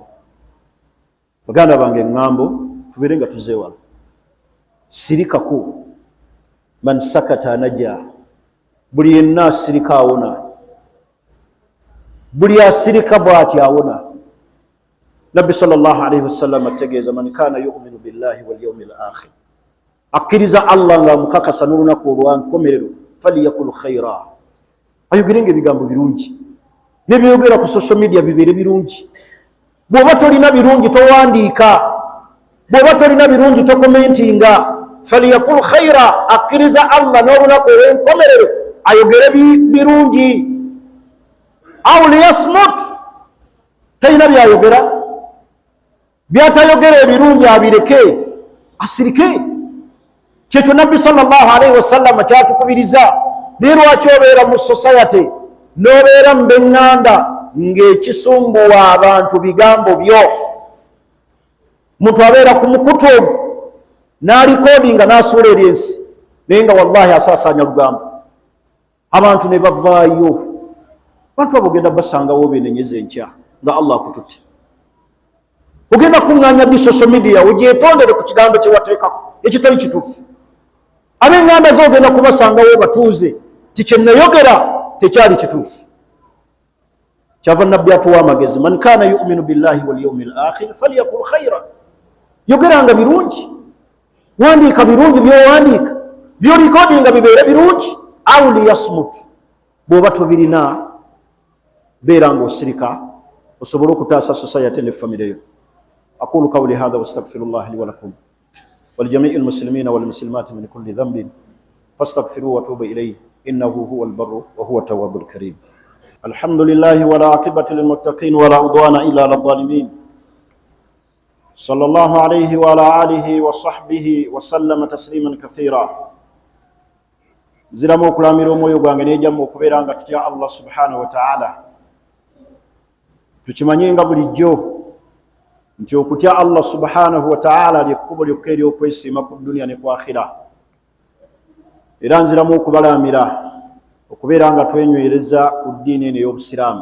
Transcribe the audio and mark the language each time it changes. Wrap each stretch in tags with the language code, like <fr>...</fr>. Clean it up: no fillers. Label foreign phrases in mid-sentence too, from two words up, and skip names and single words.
<lg>Baganda bange, eŋŋambo tubeere nga tuzeewala. Sirikako,</lg> <ar>من صمت نجا,</ar> <lg>buli yenna asirika awona, buli asirika bw'ati awona.</lg> <ar>Nabbi صلى الله عليه وسلم ategeeza, من كان يؤمن بالله واليوم الآخر,</ar> <lg>akkiriza Allah nga mukakasa n'olunaku olwankomerero,</lg> <ar>فليقل خيرا,</ar> <lg>ayogerenga ebigambo birungi, n'ebyogera ku</lg> <en>social media</en> <lg>bibeere birungi. Bw'oba tolina birungi towandiika, bw'oba tolina birungi tokomentinga.</lg> <ar>فليقل خيرا,</ar> <lg>akkiriza Allah n'olunaku olw'enkomerero, ayogere birungi.</lg> <ar>أو ليصمت,</ar> <lg>talina byayogera, byatayogera ebirungi abireke, asirike. Kyekyo Nabbi</lg> <ar>صلى الله عليه وسلم</ar> <lg>kyatukubiriza. Naye lwaki obeera mu society n'obeera mu b'eŋŋanda ng'ekisumbuwa abantu bigambo byo? Muntu abeera ku mukutu n'alikodinga n'asuula eri ensi naye nga wallahi asaasaanya lugambo. Abantu ne bavaayo. Abantu abo ogenda basangawo beenenyeza enkya nga Allah akututte. Ogenda kuŋŋaanya di</lg> <en>social media</en> <lg>ogyetondere ku kigambo kye wateekako ekitali kituufu. Ab'eŋŋanda zo ogenda kubasangawo batuuze ti kye nayogera tekyali kituufu. Kyava nabbi atuwa amagezi,</lg> <ar>من كان يؤمن بالله واليوم الآخر فليقل خيرا.</ar> <lg>Yogeranga birungi, wandiika birungi by'owandiika, by'olikodinga bibeere birungi,</lg> <ar>أو ليصمت.</ar> <lg>Bw'oba tobirina beera ng'osirika osobole okutaasa society ne family yo.</lg> <ar>أقول قولي هذا واستغفر الله لي ولكم ولجميع المسلمين والمسلمات من كل ذنب فاستغفروه وتوبوا إليه إنه هو البر وهو التواب الكريم. الحمد لله ولا عاقبة للمتقين ولا عدوان إلا على الظالمين. صلى الله عليه وعلى آله وصحبه وسلم تسليما كثيرا. زلمو كلاميرو مويو غانغني جامو كبيرانغا تتيا الله سبحانه وتعالى.</ar> <lg>Tukimanyinga bulijjo nti okutya Allah</lg> <ar>سبحانه وتعالى</ar> <lg>lyekkubo lyokka ery'okwesiima ku dunia ne ku akhira. Era nziramu okubalaamira okubeera nga twenywereza ku ddiini eno ey'obusiraamu.</lg>